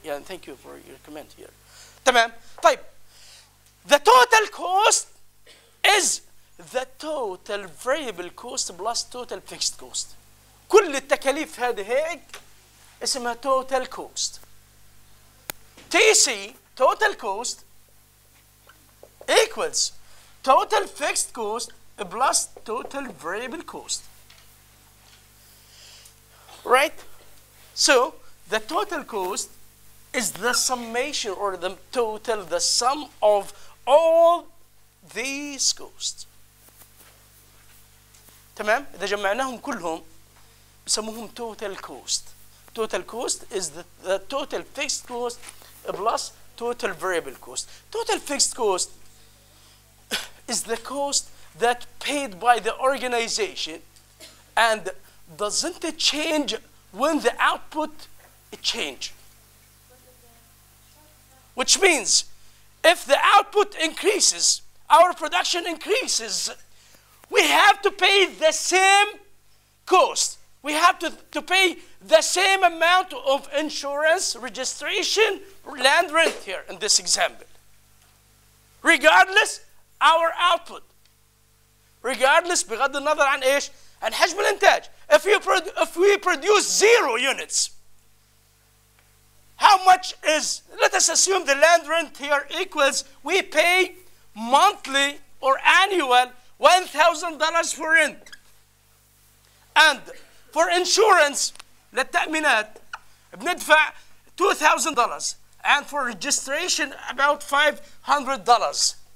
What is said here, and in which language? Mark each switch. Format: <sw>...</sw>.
<en>Thank you for your comment here.</en> <ar>تمام. طيب.</ar> <en>The total cost is the total variable cost plus total fixed cost.</en> <ar>كل التكاليف هذه هيك اسمها total cost.</ar> <en>TC, total cost, equals total fixed cost plus total variable cost. Right? So the total cost is the summation or the total, the sum of all these costs.</en> <ar>تمام؟ إذا جمعناهم كلهم بسموهم total cost.</ar> <en>Total cost is the total fixed cost plus total variable cost. Total fixed cost is the cost that paid by the organization and doesn't it change when the output change. Which means if the output increases, our production increases, we have to pay the same cost. We have to pay the same amount of insurance, registration, land rent here in this example. Regardless our output.</en> <ar>Regardless بغض النظر عن ايش؟ عن حجم الانتاج.</ar> <en>If we produce 0 units, how much is, let us assume the land rent here equals, we pay monthly or annual $1,000 for rent. And for insurance</en> <ar>للتأمينات بندفع</ar> <en>$2,000 and for registration about $500.</en>